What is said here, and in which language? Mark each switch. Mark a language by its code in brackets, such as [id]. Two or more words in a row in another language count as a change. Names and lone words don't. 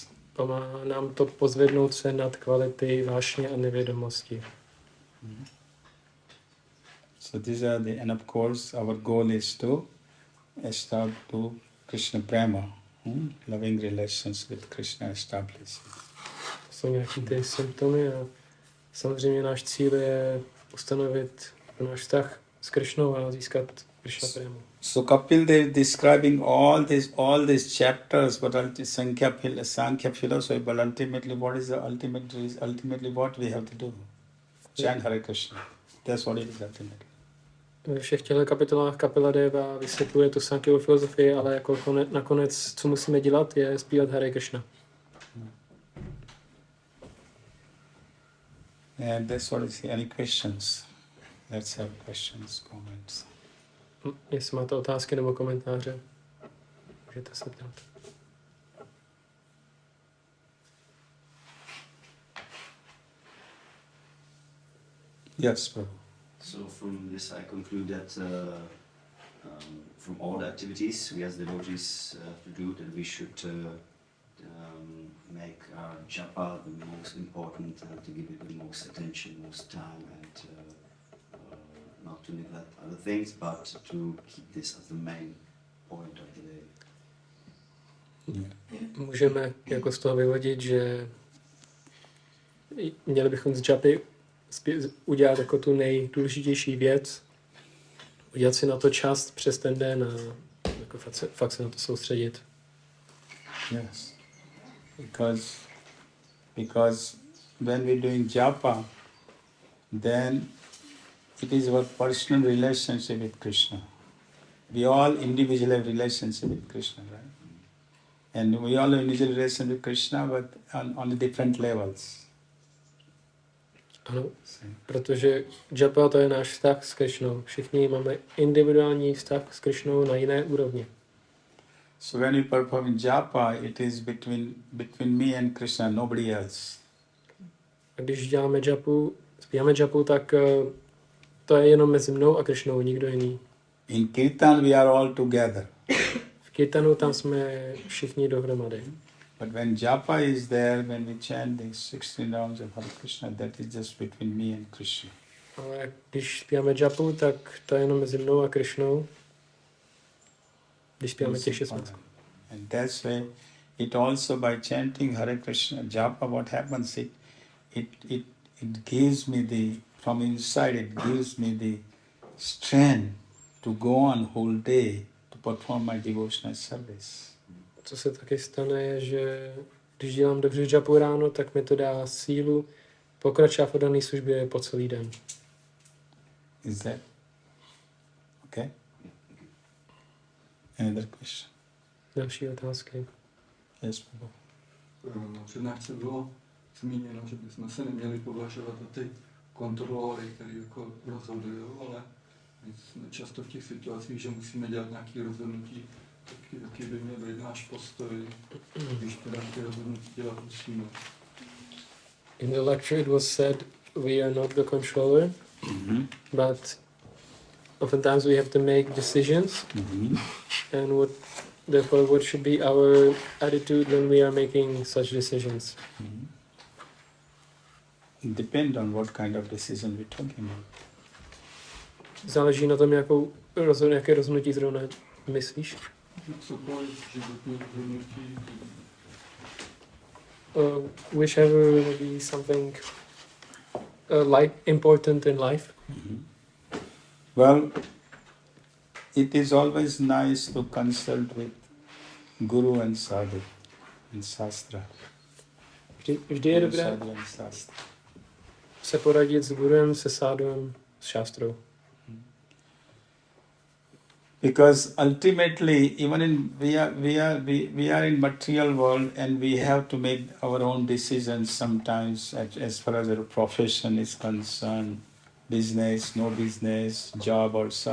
[cs] Pomáhá nám to pozvednout se nad kvality vášně a nevědomosti. [en] So these are the, and of course our goal is to establish to Krishna prema, loving relations with Krishna established. [cs] To jsou nějaké ty symptomy a samozřejmě náš cíl je ustanovit náš vztah s Krišnou a získat Krishna prému. [en] So Kapil Dev describing all these chapters, but Sankhya philosophy, but ultimately what is the ultimately what we have to do? Chant Hare Krishna. That's what it is ultimately. [cs] Ve všech těchto kapitolách Kapila Deva vysvětluje tu Sankhyovu filozofii, ale jako nakonec, co musíme dělat, je zpívat Hare Krishna. [en] And that's what is any questions? Let's have questions, comments. [cs] Jestli máte otázky nebo komentáře, můžete se ptát. [en] Yes, Prabhu. So from this I conclude that from all the activities we as devotees to do, that we should make our japa the most important, to give it the most attention, most time, and not to neglect other things, but to keep this as the main point of the day. [cs] Můžeme jako z toho vyvodit, že měli bychom z džapy udělat jako tu nejdůležitější věc, udělat si na to čas přes ten den a jako fakt se na to soustředit. [en] Yes. Because when we're doing japa, then it is our personal relationship with Krishna. We all individually have relationship with Krishna, right? And we all have individual relationship with Krishna, but on different levels. [cs] Ano, protože japa to je náš vztah s Krišnou. Všichni máme individuální vztah s Krišnou na jiné úrovni. [en] So when we perform japa, it is between me and Krishna, nobody else. [cs] A když zpíváme japu, tak to je jenom mezi mnou a Krišnou, nikdo jiný. [en] In kirtan we are all together. [cs] V kirtanu tam jsme všichni dohromady. [en] But when japa is there, when we chant the 16 rounds of Hare Krishna, that is just between me and Krishna. [cs] Ale když zpíváme japu, tak to je jenom mezi mnou a Krišnou. Když zpíváme těch 16. [en] And that's why it also by chanting Hare Krishna japa, what happens, it gives me from inside, it gives me the strength to go on whole day to perform my devotional service. [cs] Co se taky stane, je, že když dělám dobře japu ráno, tak mi to dá sílu pokračovat v oddané službě po celý den. [en] Is that okay? Another question? [cs] Další otázky. [en] Yes, Prabhu. [cs] Na přednášce bylo zmíněno, že bychom se neměli považovat za ty kontrolory, který jako rozhodují, ale my jsme často v těch situacích, že musíme dělat nějaké rozhodnutí, tak jaký by měl být náš postoj, když teda ty rozhodnutí dělat musíme. [en] In the lecture it was said we are not the controller, but oftentimes we have to make decisions, and therefore what should be our attitude when we are making such decisions? Depend on what kind of decision we're talking about. [cs] Záleží na tom, jaké rozhodnutí zrovna myslíš. Cokoliv životní rozhodnutí, [en] Whichever may be something important in life. Well, it is always nice to consult with Guru and Sadhu in Shastra. [cs] Vždy je Guru, dobré [en] Sadhu and Shastra. [cs] se poradit s guruem, se sádhuem, s šástrou. [en] Because ultimately, even in we are in material world, and we have to make our own decisions sometimes as far as our profession is concerned, business, no business, job or so.